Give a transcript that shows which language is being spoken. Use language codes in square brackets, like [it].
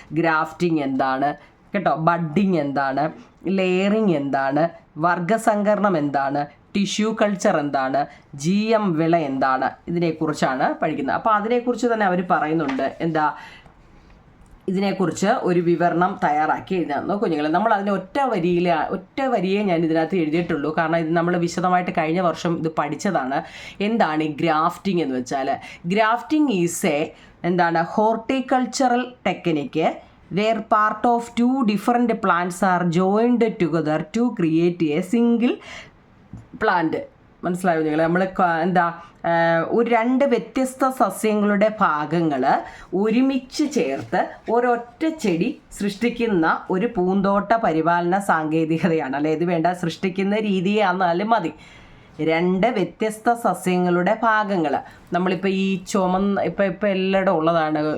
[ml] Grafting എന്താണ് കേട്ടോ, budding എന്താണ്, ലെയറിങ് എന്താണ്, വർഗസങ്കരണം എന്താണ്, ടിഷ്യൂ കൾച്ചർ എന്താണ്, GM വിള എന്താണ്, ഇതിനെക്കുറിച്ചാണ് പഠിക്കുന്നത്. അപ്പോൾ അതിനെക്കുറിച്ച് തന്നെ അവർ പറയുന്നുണ്ട്. എന്താ, ഇതിനെക്കുറിച്ച് ഒരു വിവരണം തയ്യാറാക്കി എഴുതാമെന്ന് കുഞ്ഞുങ്ങൾ. നമ്മൾ അതിൻ്റെ ഒറ്റ വരിയെ ഞാൻ ഇതിനകത്ത് എഴുതിയിട്ടുള്ളൂ. കാരണം ഇത് നമ്മൾ വിശദമായിട്ട് കഴിഞ്ഞ വർഷം ഇത് പഠിച്ചതാണ്. എന്താണ് ഈ ഗ്രാഫ്റ്റിംഗ് എന്ന് വെച്ചാൽ? [en] Grafting is എന്താണ് horticultural technique where part of 2 different plants are joined together to create a single plant. [ml] മനസ്സിലായോ നിങ്ങൾ? നമ്മൾ എന്താ ഒരു 2 വ്യത്യസ്ത സസ്യങ്ങളുടെ ഭാഗങ്ങൾ ഒരുമിച്ച് ചേർത്ത് ഒരൊറ്റ ചെടി സൃഷ്ടിക്കുന്ന ഒരു പൂന്തോട്ട പരിപാലന സാങ്കേതികതയാണ്. അല്ലെ, ഇത് വേണ്ട, സൃഷ്ടിക്കുന്ന രീതിയാണെന്നാലും മതി. 2 വ്യത്യസ്ത സസ്യങ്ങളുടെ ഭാഗങ്ങൾ നമ്മളിപ്പോൾ ഈ ഇപ്പം എല്ലായിടും ഉള്ളതാണ്.